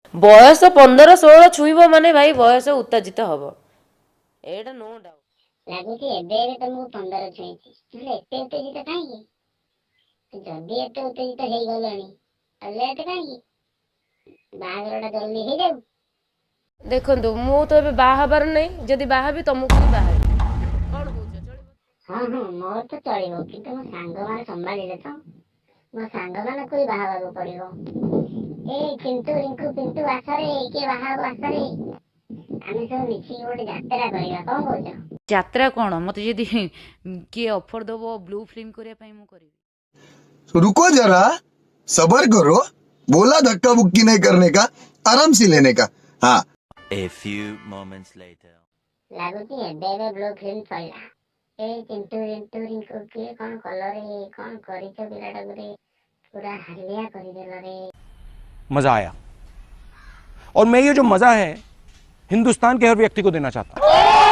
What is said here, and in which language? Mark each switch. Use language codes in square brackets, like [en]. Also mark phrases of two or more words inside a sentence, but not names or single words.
[or] ବୟସ 15-16 ଛୁଇଁବ ମାନେ ଭାଇ ବୟସ ଉତ୍ତେଜିତ ହବ, ଏଇଟା [en] no doubt. [or] ଲାଗୁଛି ଏବେ ଏବେ ତମକୁ 15 ଛୁଇଁଛି, ହେଲେ ଏତେ ଉତ୍ତେଜିତ କାହିଁକି? ଯଦି ଏତେ ଉତ୍ତେଜିତ ହେଇଗଲଣି ଲେଟ୍ କାହିଁକି? ବାହାଘରଟା ଜଲ୍ଦି ହେଇଯାଉ। ଦେଖନ୍ତୁ ମୁଁ ତ ଏବେ ବାହା ହବାର ନାହିଁ, ଯଦି ବାହା ହେବି ତମକୁ ବି ବାହା ହେବି, କଣ କହୁଛ ଚଳିବ? ହଁ ହଁ ମୋର ତ ଚଳିବ, କିନ୍ତୁ ମୋ ସାଙ୍ଗମାନେ ସମ୍ଭାଳିଲେ ତ। ମୋ ସାଙ୍ଗମାନଙ୍କୁ ବି ବାହା ହେବାକୁ ପଡ଼ିବ। ଏ ଚିଣ୍ଟୁ ରିଙ୍କୁ ପିଣ୍ଟୁ ଆସରେ, କିଏ ବାହା ହବ ଆସରେ। ଆମେ ସବୁ ମିଶିକି ଗୋଟେ ଯାତ୍ରା କରିବା, କଣ କହୁଛ? ଯାତ୍ରା କଣ, ମତେ ଯଦି କିଏ ଅଫର ଦବ [en] blue film [or] କରିବା ପାଇଁ ମୁଁ କରିବି। [hi] रुको जरा, सबर करो, बोला धक्का बुक्की नहीं करने का, आराम से लेने का। हाँ। [en] A few moments later. [or] ଲାଗୁଛି ଏବେ ଏବେ [en] blue film [or] ସଇଲା। ଏ ଚିଣ୍ଟୁ ରିଣ୍ଟୁ ରିଙ୍କୁ କିଏ କଣ କଲରେ, କଣ କରିଛ ପିଲାଟାକୁ ରେ, [hi] पूरा हल्लिया [or] କରିଦେଲ रे। [hi] मजा आया, और मैं ये जो मजा है हिंदुस्तान के हर व्यक्ति को देना चाहता हूँ।